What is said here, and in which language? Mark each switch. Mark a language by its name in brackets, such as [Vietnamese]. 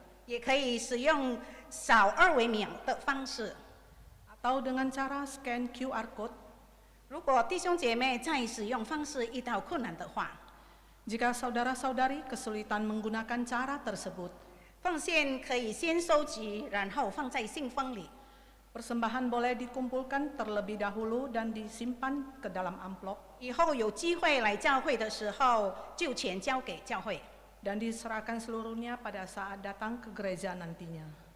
[Chinese] 也可以使用扫二维码的方式。 [Indonesian] atau dengan cara scan QR code. [Chinese] 如果弟兄姐妹在使用方式遇到困难的话， [Indonesian] Jika saudara-saudari kesulitan menggunakan cara tersebut, [Chinese] 奉献可以先收集，然后放在信封里。 [Indonesian] persembahan boleh dikumpulkan terlebih dahulu dan disimpan ke dalam amplop [Chinese] 以后有机会来教会的时候，就钱交给教会。 [Indonesian] dan diserahkan seluruhnya pada saat datang ke gereja nantinya.